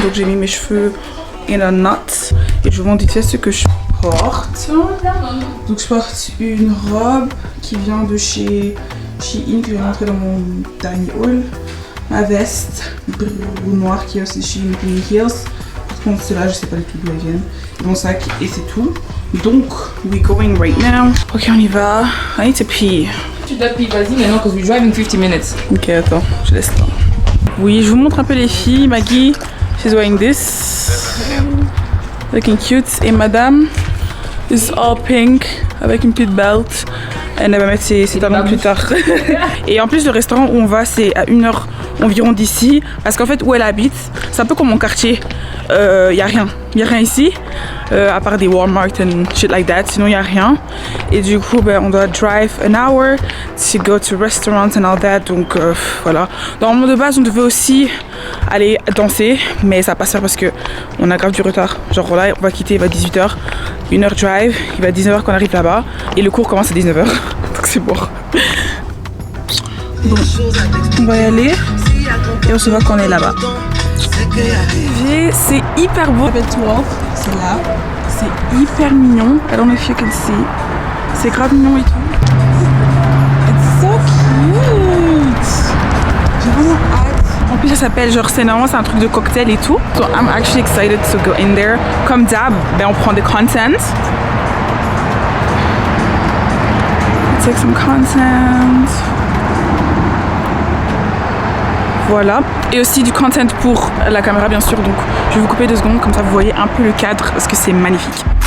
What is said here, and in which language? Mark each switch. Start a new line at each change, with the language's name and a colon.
French: Donc j'ai mis mes cheveux
English: in a knot
French: et je vous montre vite fait ce que je porte. Donc je porte une robe qui vient de chez Shein que j'ai montré dans mon dernier haul. Ma veste noire qui est aussi chez Penny Hills. Par contre ceux-là je sais pas du tout d'où elles viennent. Mon sac et c'est tout.
English: Donc we're going right now. Ok,
French: on y va.
English: I need to pee.
French: Tu dois pee, vas-y maintenant, parce que
English: we drive in 50 minutes.
French: Ok, attends, je laisse là. Oui, je vous montre un peu les filles.
English: Maggie, she's wearing this. Looking cute.
French: Et madame
English: is all pink
French: avec une petite belt. Elle va mettre ses talons plus tard. Et en plus, le restaurant où on va, c'est à 1 heure environ d'ici. Parce qu'en fait, où elle habite, c'est un peu comme mon quartier. Y a rien. Y a rien ici. À part des Walmart
English: and shit like that.
French: Sinon, y a rien. Et du coup, ben, on doit
English: drive an hour to go to restaurants and all that.
French: Donc, voilà. Normalement, de base, on devait aussi aller danser. Mais ça va pas se faire parce qu'on a grave du retard. Genre là, on va quitter, il va 18h. 1 heure drive. Il va 19h qu'on arrive là-bas. Et le cours commence à 19h. Donc c'est bon. Bon, on va y aller et on se voit quand on est là-bas. C'est hyper beau. C'est là. C'est hyper mignon.
English: I don't know if you can see.
French: C'est grave mignon et tout.
English: It's so cute.
French: J'ai vraiment hâte. En plus ça s'appelle genre c'est normalement c'est un truc de cocktail et tout.
English: So I'm actually excited to go in there.
French: Comme d'hab, ben on prend des content.
English: Take some content.
French: Voilà. Et aussi du content pour la caméra bien sûr. Donc je vais vous couper 2 secondes comme ça vous voyez un peu le cadre parce que c'est magnifique.